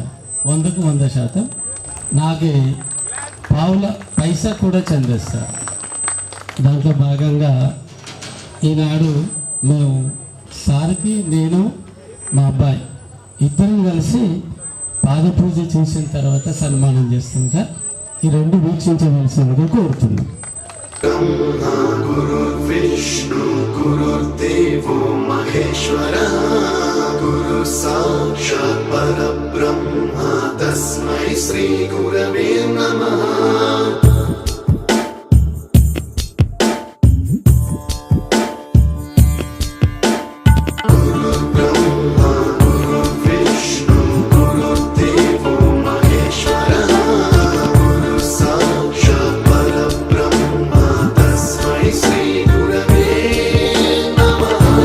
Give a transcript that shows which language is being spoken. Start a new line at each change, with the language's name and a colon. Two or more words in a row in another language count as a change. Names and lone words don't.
Telugu: 100కు 100%. నాకే పావుల పైసా కూడా చెందదు సార్. దాంట్లో భాగంగా ఈనాడు మేము సార్కి, నేను, మా అబ్బాయి ఇద్దరం కలిసి పాదపూజ చేసిన తర్వాత సన్మానం చేస్తాం సార్. ఈ 2 వీక్షించవలసిందిగా కోరుతున్నాం.
Sanskrit: ब्रह्मा गुरुर्विष्णु गुरुर्देवो महेश्वरः गुरु साक्षात् परब्रह्मा तस्मै श्री गुरवे नमः गुरुर्ब्रह्मा गुरुर्विष्णु गुरुर्देवो महेश्वरः गुरु साक्षात् परब्रह्मा तस्मै श्री गुरवे नमः